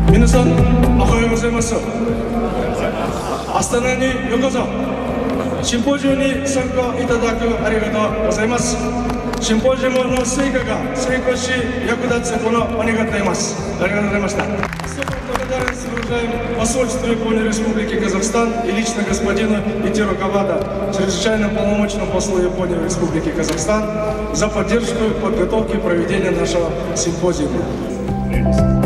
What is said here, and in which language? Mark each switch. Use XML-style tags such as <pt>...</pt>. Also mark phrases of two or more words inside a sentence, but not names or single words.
<ja>さん、おはようございます。アスタナにようこそ。シンポジウムに参加いただくありがとうございます。シンポジウムの成果が成功し役立つことを願っています。ありがとうございました。</ja> <ru>Благодарность выражаем посольству Японии Республики Казахстан и лично господину Итиро Кавада, чрезвычайному полномочному послу Японии в Республике Казахстан, за поддержку подготовки и проведения нашего симпозиума.</ru>